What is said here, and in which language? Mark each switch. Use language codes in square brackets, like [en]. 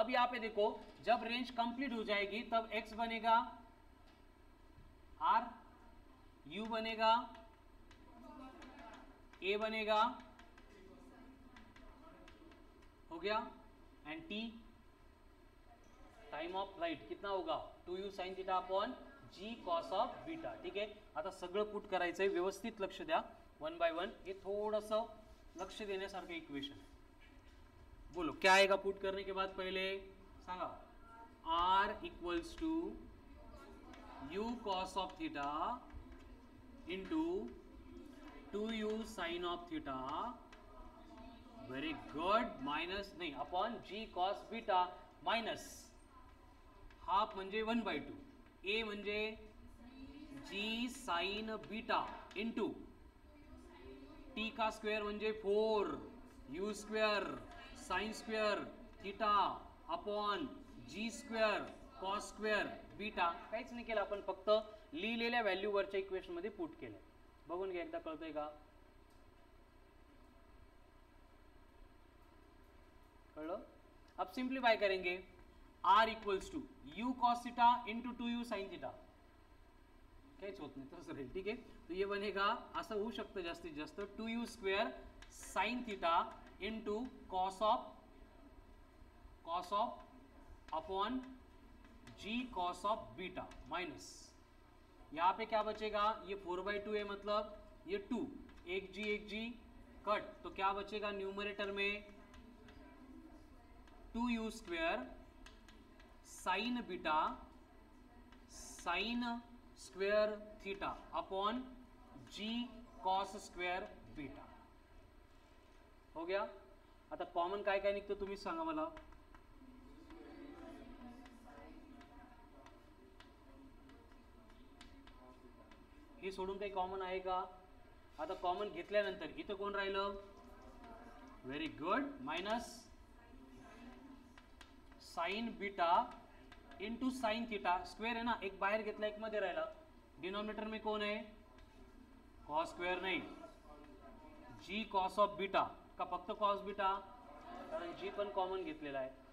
[hi] अब यहाँ पे देखो, जब रेंज कंप्लीट हो जाएगी तब x बनेगा r, u बनेगा a बनेगा, हो गया, and t time of flight कितना होगा 2u sin theta upon g cos of beta. [mr] ठीक आहे, आता सगळं पुट करायचंय, व्यवस्थित लक्ष द्या, वन बाय वन। हे थोडंसं लक्ष देण्यासारखं इक्वेशन है। [hi] बोलो क्या आएगा पुट करने के बाद, [mr] पहले सांगा, [hi] r equals to u cos of theta into 2u sin of theta, [mr] very good, minus नहीं upon g cos beta minus half म्हणजे 1/2, a म्हणजे g sign beta into t का स्क्वेअर म्हणजे 4 u square sine square theta upon g square cos square beta. काहीच नाही केलं आपण, फक्त लिहिलेल्या व्हॅल्यूवरच्या इक्वेशन मध्ये पुट केलं। बघून घ्या एकदा, कळतंय का, कळलं? [hi] अब सिंप्लीफाई करेंगे, r equals to u cos theta into 2u sin theta, [mr] काहीच होत नाही तसं राहील। ठीक आहे, [hi] तो ये बनेगा, [mr] असं होऊ शकतं जास्तीत जास्त, 2u square sine theta into cos [hi] of upon g cos of beta minus, यहाँ पे क्या बचेगा, ये 4/2 है, मतलब ये 2, एक g कट, तो क्या बचेगा न्यूमरेटर में 2u square sine beta sine square theta upon g cos square beta. [mr] हो गया, आता कॉमन काय काय निघतं तुम्ही सांगा मला, हे सोडून काही कॉमन आहे का? आता कॉमन घेतल्यानंतर इथं कोण राहिलं, very good, minus sign beta into sine theta, [hi] square है ना, [mr] एक बाहेर घेतला एक मध्ये राहिला, [hi] डिनोमिनेटर में कौन है, [mr] कॉस स्क्वेअर नहीं, जी कॉस ऑफ बीटा का फक्त कॉस बीटा, कारण जी पण कॉमन घेतलेला है।